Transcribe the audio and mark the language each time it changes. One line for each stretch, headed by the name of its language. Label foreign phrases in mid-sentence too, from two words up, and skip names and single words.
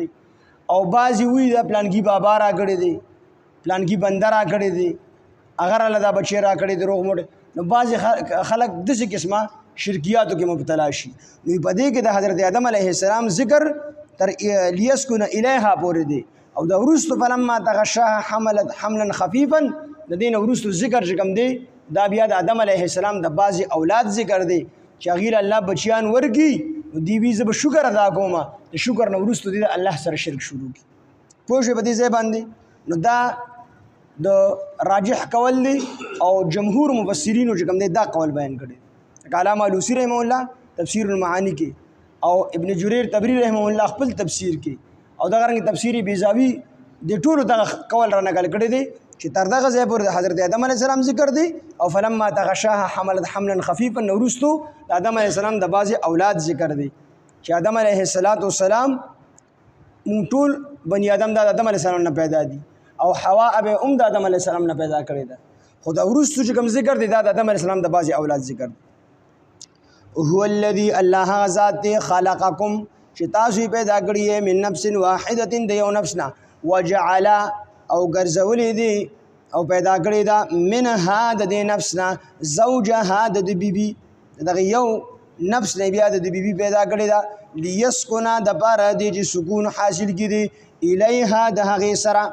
Pashto: او بعضې وایي دا پلانکي بابا را کړی دی، پلانکي بنده را کړی دی، هغه راله دا بچی را کړی دی روغ موټ. نو بعضې خلک داسې قسمه شرکیاتو کې مبتلا شي. نو په دې کې د حضرت آدم علیه السلام ذکر تر
Arabic: لیسکن الیها
Pashto: پورې دی. او د وروستو
Arabic: فلما تغشاها حملت حملا خفیفا
Pashto: د دې نه وروستو ذکر چې کوم دی دا بیا د آدم علیه السلام د بعضې اولاد ذکر دی چې هغې له الله بچیان ورکړي. نو دی وی زه به شکر ادا کوم، د شکر نه وروستو دی د الله سره شرک شروع کړي. پوه شوې په دې ځای باندې؟ نو دا د راجح قول دی او جمهور مفسرینو چې کوم دی دا قول بیان کړی. علامه علوسی رحمه الله تفسیر المعانی کې او ابن جریر طبری رحمه الله خپل تفسیر کې او دغه رنګ تفسیر بیزاوی د ټولو دغه قول را نقل کړی دی چې تر دغه ځای پورې د حضرت آدم علیه السلام ذکر دی. او
Arabic: فلما تغشاها حملت حملا خفیفا
Pashto: نو وروستو د آدم علیه السلام د بعضې اولاد ذکر دی چې آدم علیه السلام مونږ ټول بني آدم د آدم علیه السلام نه پیدا دي او حوا ابه د آدم علیه السلام نه پیدا کړی ده. خو د وروستو چې کوم ذکر دی دا د آدم علیه السلام د بعضې اولاد ذکر دی.
Arabic: هو الذي الله ذات خلقکم
Pashto: چې تاسو پیدا کړی
Arabic: من نفس واحده
Pashto: د یو نفس نه، وجعل او ګرځولې دي او پیدا کړی دا منها د دې نفس نه زوجها د بیبي، دغه یو نفس نه بیا د بیبي پیدا کړی دا لیسکنا د پاره دی چې سکون حاصل کړي الیها د هغې سره.